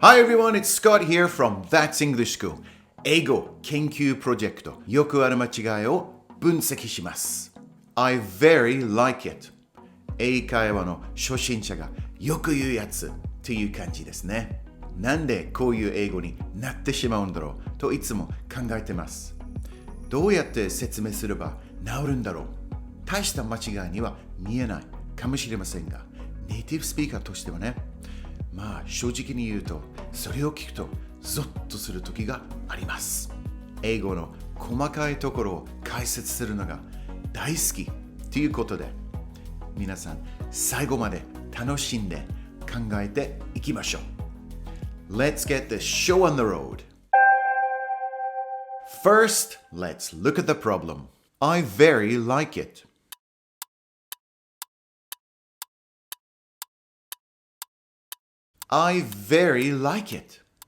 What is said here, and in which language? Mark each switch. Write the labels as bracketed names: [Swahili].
[English] Hi everyone, it's Scott here from That's English School. [Japanese] 英語研究プロジェクト。よくある間違いを分析します。 [English] I very like it. [Japanese] 英会話の初心者がよく言うやつという感じですね。なんでこういう英語になってしまうんだろうといつも考えてます。どうやって説明すれば治るんだろう。大した間違いには見えないかもしれませんが、ネイティブスピーカーとしてはね、正直に言うと、それを聞くとゾッとする時があります。英語の細かいところを解説するのが大好きということで、皆さん最後まで楽しんで考えていきましょう。 [English] Let's get this show on the road. First, let's look at the problem. I very like it.I very like it.